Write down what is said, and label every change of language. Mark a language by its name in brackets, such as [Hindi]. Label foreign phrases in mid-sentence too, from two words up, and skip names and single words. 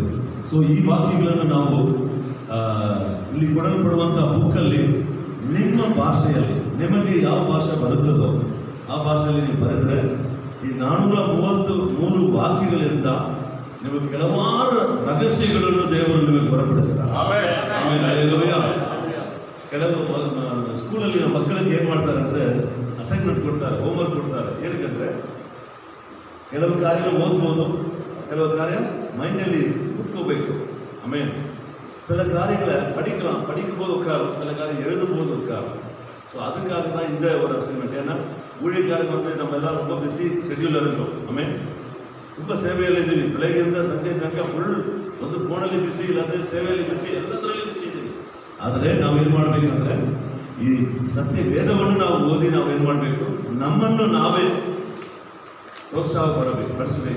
[Kannada] ಸೊ ಈ ವಾಕ್ಯಗಳನ್ನು ನಾವು ಇಲ್ಲಿ ಕೊಡಲ್ಪಡುವಂಥ ಬುಕ್ಕಲ್ಲಿ ನಿಮ್ಮ ಭಾಷೆಯಲ್ಲಿ ನಿಮಗೆ ಯಾವ ಭಾಷೆ ಬರುತ್ತದೋ ಆ ಭಾಷೆಯಲ್ಲಿ ನೀವು ಬರೆದರೆ ಈ 433 ವಾಕ್ಯಗಳಿಂದ ನಿಮಗೆ ಕೆಲವಾರು ರಹಸ್ಯಗಳನ್ನು ದೇವರು ನಿಮಗೆ ಹೊರಪಡಿಸ್ತಾರೆ. ಆಮೇಲೆ ಹಲ್ಲೆಲೂಯಾ. ಕೆಲವು ಸ್ಕೂಲಲ್ಲಿ ನಮ್ಮ ಮಕ್ಕಳಿಗೆ ಏನು ಮಾಡ್ತಾರೆ ಅಂದರೆ ಅಸೈನ್ಮೆಂಟ್ ಕೊಡ್ತಾರೆ, ಹೋಮ್ವರ್ಕ್ ಕೊಡ್ತಾರೆ. ಏನಕ್ಕಂದರೆ ಕೆಲವು ಕಾರ್ಯ ಓದ್ಬೋದು, ಕೆಲವು ಕಾರ್ಯ ಮೈಂಡಲ್ಲಿ ಕೂತ್ಕೋಬೇಕು. [Tamil] ಆಮೇಲೆ சில காரியங்களை படிக்கும்போது உட்காரும், சில காரியம் எழுதும்போது உட்காரும். ஸோ அதுக்காக தான் இந்த ஒரு அசைன்மெண்ட். ஏன்னா ஊழியக்காரங்க வந்து நம்ம எல்லாம் ரொம்ப [English] busy schedule [Tamil] இருக்கும். [Kannada] ಆಮೇಲೆ ತುಂಬ ಸೇವೆಯಲ್ಲಿ ಇದ್ದೀವಿ. ಬೆಳಗ್ಗೆಯಿಂದ ಸಂಜೆ ತನಕ ಫುಲ್ ಒಂದು ಫೋನಲ್ಲಿ ಬಿಸಿ, ಇಲ್ಲಾಂದರೆ ಸೇವೆಯಲ್ಲಿ ಬಿಸಿ, ಎಲ್ಲದರಲ್ಲಿ ಬಿಸಿ ಇದ್ದೀವಿ. ಆದರೆ ನಾವೇನು ಮಾಡಬೇಕಂದ್ರೆ ಈ ಸತ್ಯ ವೇದವನ್ನು ನಾವು ಓದಿ ನಾವೇನು ಮಾಡಬೇಕು, ನಮ್ಮನ್ನು ನಾವೇ ಪ್ರೋತ್ಸಾಹ ಪಡಿಸಬೇಕು.